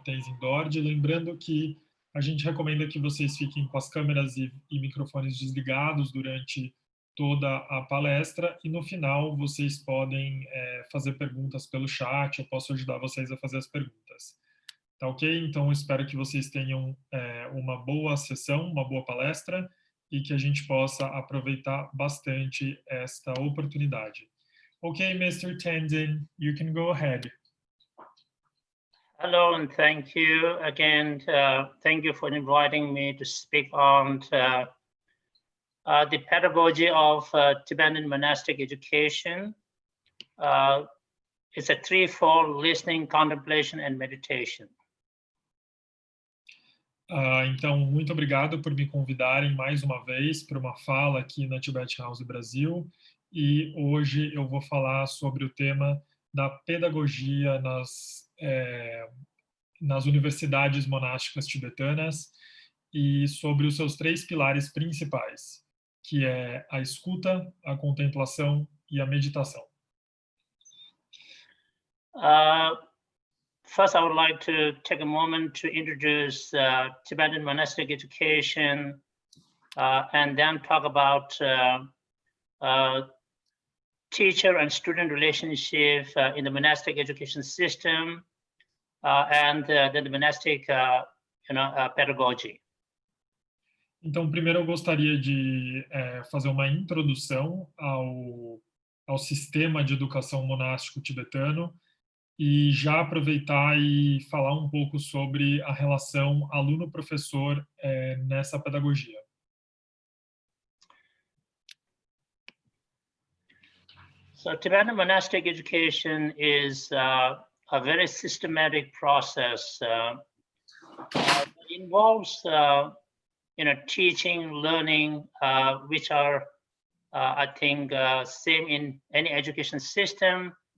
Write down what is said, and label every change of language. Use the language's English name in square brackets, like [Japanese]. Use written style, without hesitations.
[Portuguese] Tenzin Dorje, lembrando que a gente recomenda que vocês fiquem com as câmeras e microfones desligados durante toda a palestra, e no final vocês podem fazer perguntas pelo chat, eu posso ajudar vocês a fazer as perguntas. Tá ok? Então, espero que vocês tenham uma boa sessão, uma boa palestra, e que a gente possa aproveitar bastante esta oportunidade. [English] Ok, Mr. Tenzin, you can go ahead. Hello, and thank you again. Thank you for inviting me to speak on the pedagogy of Tibetan monastic education. It's a threefold: listening, contemplation, and meditation. [Portuguese] Então, muito obrigado por me convidarem mais uma vez para uma fala aqui na Tibet House Brasil. E hoje eu vou falar sobre o tema da pedagogia nas universidades monásticas tibetanas e sobre os seus 3 pilares principais, que é a escuta, a contemplação e a meditação. [English] First, I would like to take a moment to introduce Tibetan monastic education and then talk about teacher and student relationship in the monastic education system and then the monastic pedagogy. [Portuguese] Então, primeiro eu gostaria de fazer uma introdução ao sistema de educação monástico tibetano e já aproveitar e falar um pouco sobre a relação aluno-professor nessa pedagogia. [English] So Tibetan monastic education is a very systematic process. It involves teaching, learning, which are, I think, same in any education system.